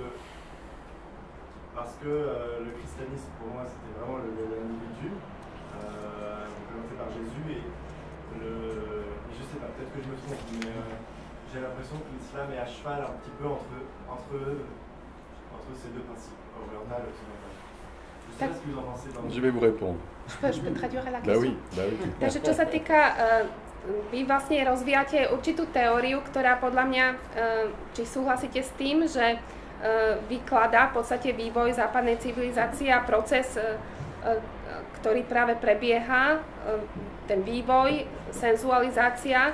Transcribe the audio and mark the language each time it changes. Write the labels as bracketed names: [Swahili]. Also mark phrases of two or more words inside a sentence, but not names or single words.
[French] Parce que le christianisme, pour moi, c'était vraiment l'individu, représenté par Jésus, et je sais pas, peut-être que je me trompe, mais j'ai l'impression que l'islam est à cheval un petit peu entre ces deux principes, oriental et occidental. Je vais vous répondre. Je peux traduire la question? Bah oui. [Slovak] Takže čo sa týka, vy vlastne rozvíjate určitú teóriu, ktorá podľa mňa, či súhlasíte s tým, že vykladá v podstate vývoj západnej civilizácie a proces, ktorý práve prebieha, ten vývoj, senzualizácia.